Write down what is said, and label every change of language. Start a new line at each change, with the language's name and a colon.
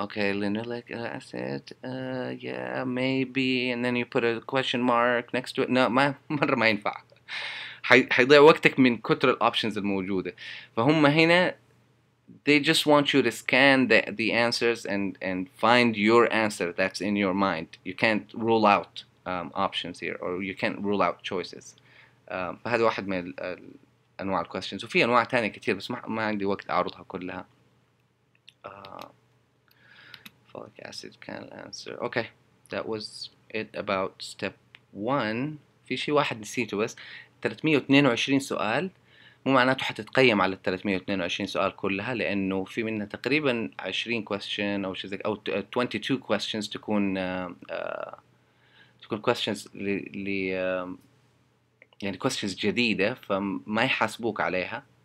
English: Okay, linoleic acid, yeah, maybe. And then you put a question mark next to it. No,
Arabic: مرة ما ينفع. حيضيع وقتك من كتر الأوبشنز الموجودة. فهم هنا
English: they just want you to scan the answers and find your answer that's in your mind. You can't rule out options here, or you can't rule out choices.
Arabic: فهذا واحد من أنواع الquestions، وفي أنواع تانية كتير بس ما عندي وقت أعرضها كلها.
English: Folic acid can answer. Okay, that was it about step 1.
Arabic: في شيء واحد نسيته بس. 322 سؤال مو معناته حتتقيم على ال 322 سؤال كلها، لأنه في منها تقريبا 20 question أو شيء زي أو 22 questions تكون questions يعني questions جديدة، فما يحاسبوك عليها.